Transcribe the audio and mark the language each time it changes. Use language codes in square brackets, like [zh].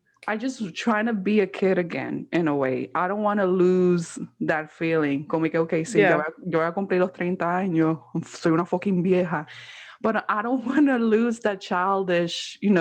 [en] I just trying to be a kid again in a way. I don't want to lose that feeling. [es] Como que, okay, sí, [en] Yeah. [es] yo voy a cumplir los 30 años, soy una fucking vieja. [en] But I don't want to lose that childish,